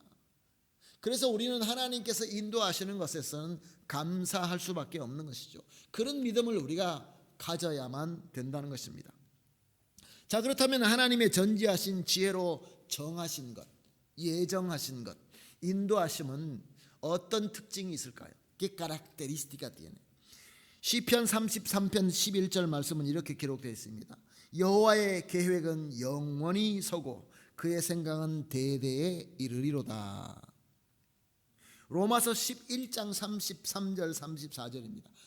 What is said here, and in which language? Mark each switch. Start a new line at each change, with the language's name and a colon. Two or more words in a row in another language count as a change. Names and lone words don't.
Korean: 그래서 우리는 하나님께서 인도하시는 것에서는 감사할 수밖에 없는 것이죠. 그런 믿음을 우리가 가져야만 된다는 것입니다. 자, 그렇다면 하나님의 전지하신 지혜로 정하신 것, 예정하신 것, 인도하심은 어떤 특징이 있을까요?
Spanish: ¿Qué característica tiene?
Korean: 시편 33편 11절 말씀은 이렇게 기록되어 있습니다. 여호와의 계획은 영원히 서고 그의 생각은 대대에 이르리로다. 로마서 11장 33절 34절입니다.